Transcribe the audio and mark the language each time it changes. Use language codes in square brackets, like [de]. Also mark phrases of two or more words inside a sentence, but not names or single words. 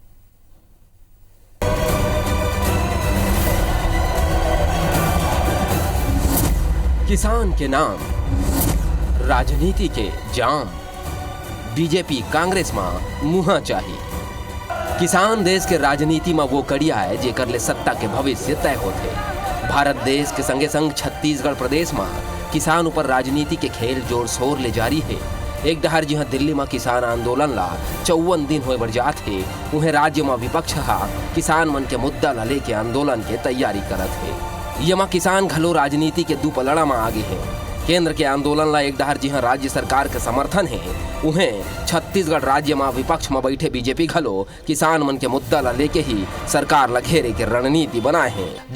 [hne] किसान के नाम, राजनीति के जाम, बीजेपी कांग्रेस में मुहा चाहिए। किसान देश के राजनीति में वो कड़िया है जेकर ले सत्ता के भविष्य तय होते। भारत देश के संगे संग छत्तीसगढ़ प्रदेश में किसान ऊपर राजनीति के खेल जोर शोर ले जारी है। एक डहर जहां दिल्ली में किसान आंदोलन ला 54 दिन होए बर जात है, उन्हें राज्य में विपक्ष किसान मन के मुद्दा ला लेके आंदोलन के तैयारी करत है। यमा किसान घलो राजनीति के दू पलड़ा में आगे है। केंद्र के आंदोलन ला एक डहर जहां राज्य सरकार के समर्थन है, उन्हें छत्तीसगढ़ राज्य में विपक्ष में बैठे बीजेपी घलो किसान मन के मुद्दा ला लेके ही सरकार ला घेरे के रणनीति बनाए हैं।